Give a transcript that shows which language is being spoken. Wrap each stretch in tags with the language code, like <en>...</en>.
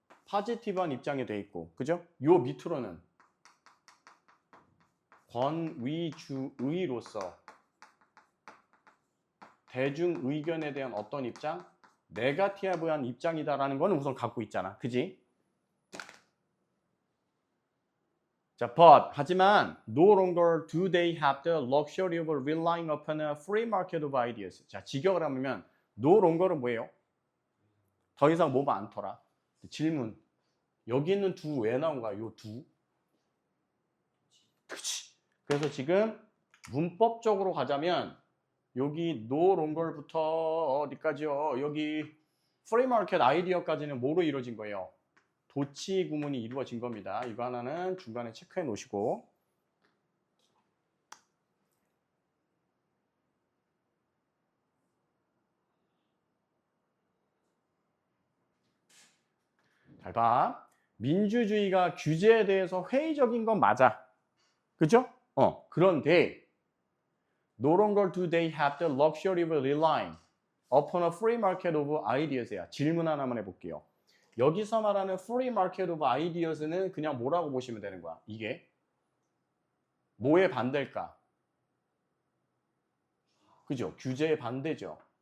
<ko>포지티브한 입장이 돼 있고, 그죠? 요 밑으로는 권위주의로서 대중의견에 대한 어떤 입장? 네거티브한 입장이다라는 거는 우선 갖고 있잖아. 그지?</ko> <en>자, 하지만 no longer do they have the luxury of relying upon a free market of ideas.</en> <ko>자, 직역을 하면 no longer은 뭐예요? 더 이상 뭐가 않더라. 질문. 여기 있는 두 왜 나온 거야? 요 두. 그치. 그래서 지금 문법적으로 가자면 여기 no longer부터 어디까지요? 여기 free market idea까지는 뭐로 이루어진 거예요? 도치 구문이 이루어진 겁니다. 이거 하나는 중간에 체크해 놓으시고. 잘 봐. 민주주의가 규제에 대해서 회의적인 건 맞아. 그죠?</ko> <en>그런데 no longer do they have the luxury of relying upon a free market of ideas야.</en> <ko>질문 하나만 해볼게요. 여기서 말하는 free market of ideas는 그냥 뭐라고 보시면 되는 거야? 이게 뭐에 반대일까? 그죠? 규제에 반대죠.</ko>